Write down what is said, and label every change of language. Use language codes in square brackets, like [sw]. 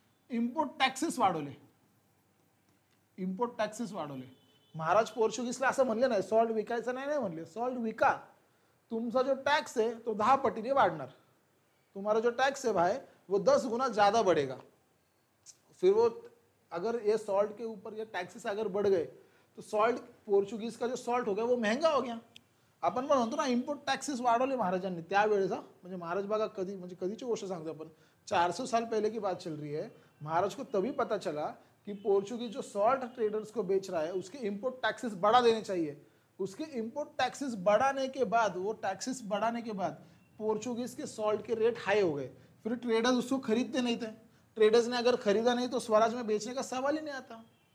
[mr] Import taxes वाढवले. Import taxes वाढवले. महाराज पोर्चुगीजला असं म्हणले नाही सॉल्ट विकायचं नाही म्हणले, सॉल्ट विका, तुमचा जो टैक्स है तो 10 पटीने वाढणार, [hi] तुम्हारा जो टैक्स है भाई वो 10 गुना ज्यादा बढ़ेगा. फिर वो अगर ये सॉल्ट के ऊपर ये टैक्सेस अगर बढ़ गए तो सॉल्ट, पोर्चुगीज का जो सॉल्ट हो गया वो महंगा हो गया. [mr] आपण पण म्हणतो ना इम्पोर्ट टॅक्सेस वाढवले महाराजांनी त्यावेळेचा. म्हणजे महाराज बघा कधी, म्हणजे कधीची गोष्ट सांगतो आपण, [hi] 400 साल पहले की बात चल रही है. महाराज को तभी पता चला कि पोर्चुगीज जो सॉल्ट ट्रेडर्स को बेच रहा है उसके इम्पोर्ट टैक्सेस बढ़ा देने चाहिए. उसके इम्पोर्ट टैक्सेस बढ़ाने के बाद, वो टैक्सेस बढ़ाने के बाद पोर्चुगीज के सॉल्ट के रेट हाई हो गए. फिर ट्रेडर्स उसको खरीदते नहीं थे. ट्रेडर्स ने अगर खरीदा नहीं तो स्वराज में बेचने का सवाल ही नहीं आता.